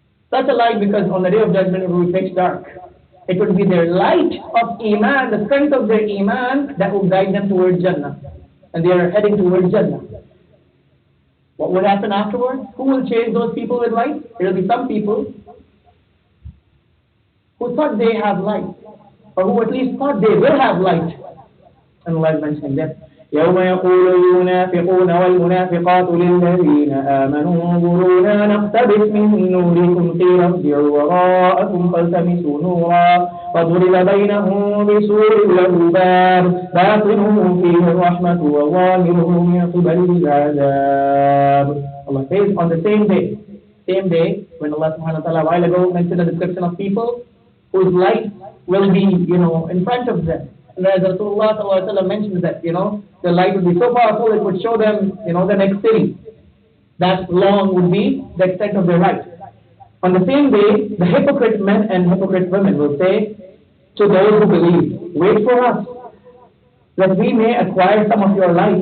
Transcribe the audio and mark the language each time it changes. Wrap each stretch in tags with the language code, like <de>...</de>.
<en>Such a light, because on the Day of Judgment it will be pitch dark. It would be their light of iman, the strength of their iman, that will guide them towards Jannah. And they are heading towards Jannah. What will happen afterwards? Who will chase those people with light? There will be some people who thought they have light, or who at least thought they will have light. And Allah is mentioning that.</en> <ar>يوم يقول المنافقون والمنافقات للذين آمنوا انظرونا نقتبس من نوركم قيل ارجعوا وراءكم فالتمسوا نورا فضرب بينهم بسور له باب باطنه فيه الرحمة وظاهره من قبله العذاب.</ar> <en>Allah says on the same day when Allah subhanahu wa ta'ala a while ago mentioned the description of people whose light will be, in front of them. And as Rasulullah sallallahu alaihi wasallam mentions that, the light would be so powerful it would show them, the next city. That long would be the extent of their light. On the same day, the hypocrite men and hypocrite women will say to those who believe, wait for us, that we may acquire some of your light.</en>